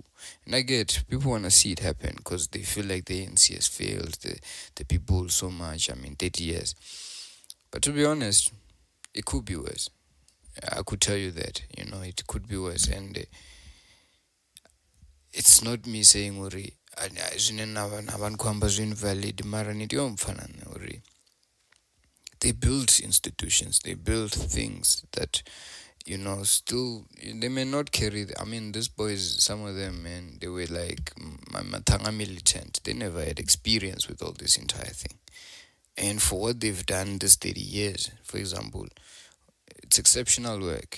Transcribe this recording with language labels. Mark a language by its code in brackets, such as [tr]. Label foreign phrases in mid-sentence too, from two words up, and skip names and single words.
[en] And I get people want to see it happen because they feel like the ANC has failed the people so much. 30 years. But to be honest, it could be worse. I could tell you that, it could be worse. And it's not me saying uri invalid mara uri. They built institutions, they built things that still they may not carry these boys, some of them, man, they were like matanga militant. They never had experience with all this entire thing. And for what they've done this 30 years, for example, it's exceptional work.